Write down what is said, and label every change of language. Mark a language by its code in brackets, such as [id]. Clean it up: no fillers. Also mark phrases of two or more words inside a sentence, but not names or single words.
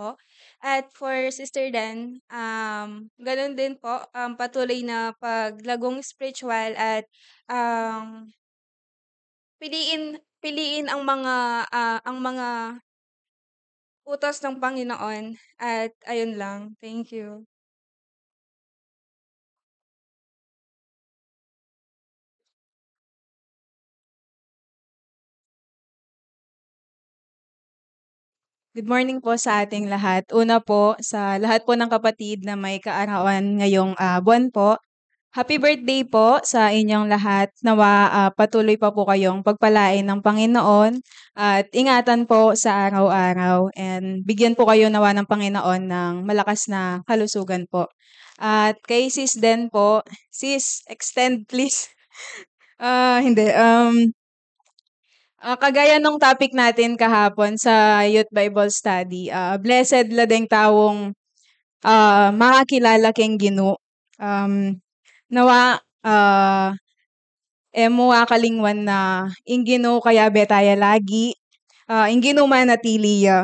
[tl] At for Sister Dan, ganun din po, patuloy na paglagong spiritual at piliin piliin ang mga utos ng Panginoon at ayun lang. [en] Thank you. Good morning [tl] po sa ating lahat. Una po, sa lahat po ng kapatid na may kaarawan ngayong buwan po, happy birthday po sa inyong lahat. Nawa patuloy pa po kayong pagpalain ng Panginoon at ingatan po sa araw-araw and bigyan po kayo nawa ng Panginoon ng malakas na kalusugan po. At kay Sis Den po, Sis, [en] extend please. [tl] Hindi. Kagaya nung topic natin kahapon sa Youth Bible Study, [pam] blessed ladeng tawong makakilala keng Ginoo. Nawa emo akalingwan na ing Ginoo kaya betaya lagi. Ing Ginoo manatili ya.